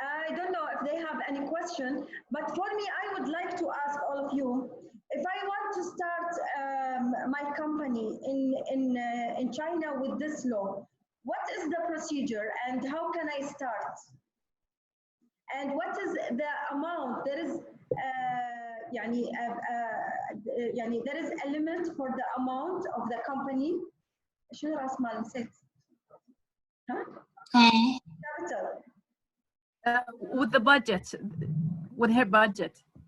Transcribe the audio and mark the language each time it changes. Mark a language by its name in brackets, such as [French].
[English] I don't know if they have any question, but for me, I would like to ask all of you, if I want to start my company in China with this law, what is the procedure and how can I start? And what is the amount? There is there is a limit for the amount of the company. [Arabic] شنو راس مال نسيت؟ ها؟ Capital. [English] With the budget, with her budget.